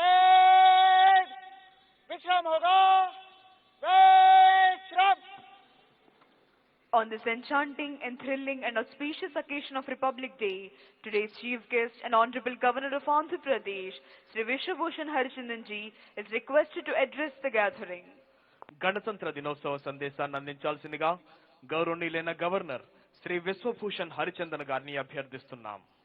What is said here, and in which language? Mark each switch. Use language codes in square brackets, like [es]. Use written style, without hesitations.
[hi] Parade विश्राम होगा, विश्राम। [en] On this enchanting and thrilling and auspicious occasion of Republic Day, today's chief guest and Honorable Governor of Andhra Pradesh, Sri Vishwabhushan Harichandanji, is requested to address the gathering. [te] గణతంత్ర దినోత్సవ సందేశాన్ని అందించాల్సిందిగా గౌరవనీయులైన governor Shri Vishwabhushan Harichandan గారిని అభ్యర్థిస్తున్నాం.